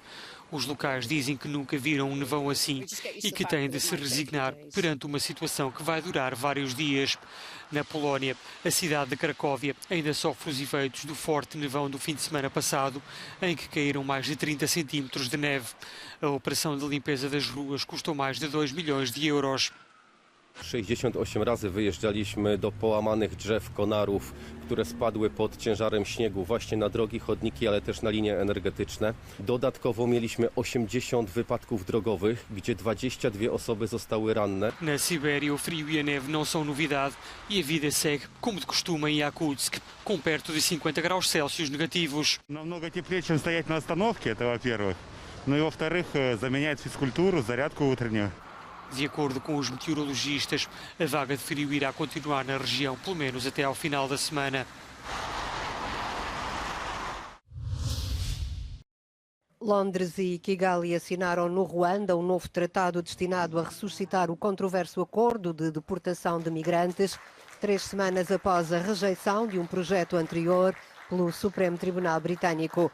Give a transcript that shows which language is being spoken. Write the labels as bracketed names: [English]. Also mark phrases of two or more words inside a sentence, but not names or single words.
[Portuguese] Os locais dizem que nunca viram um nevão assim e que têm de se resignar perante uma situação que vai durar vários dias. Na Polónia, a cidade de Cracóvia ainda sofre os efeitos do forte nevão do fim de semana passado, em que caíram mais de 30 centímetros de neve. A operação de limpeza das ruas custou mais de 2 milhões de euros. [Polish] 68 razy wyjeżdżaliśmy do połamanych drzew, konarów, które spadły pod ciężarem śniegu właśnie na drogi, chodniki, ale też na linie energetyczne. Dodatkowo mieliśmy 80 wypadków drogowych, gdzie 22 osoby zostały ranne. [Portuguese] Na Sibéria, o frio e a neve não são novidade e a vida segue como de costume em Yakutsk, com perto de 50 graus Celsius negativos. [Russian] Намного теплее, чем стоять на остановке, это во-первых. Ну и во-вторых, заменяет физкультуру, зарядку утреннюю. [Portuguese] De acordo com os meteorologistas, a vaga de frio irá continuar na região pelo menos até ao final da semana. Londres e Kigali assinaram no Ruanda um novo tratado destinado a ressuscitar o controverso acordo de deportação de migrantes, 3 semanas após a rejeição de um projeto anterior pelo Supremo Tribunal Britânico.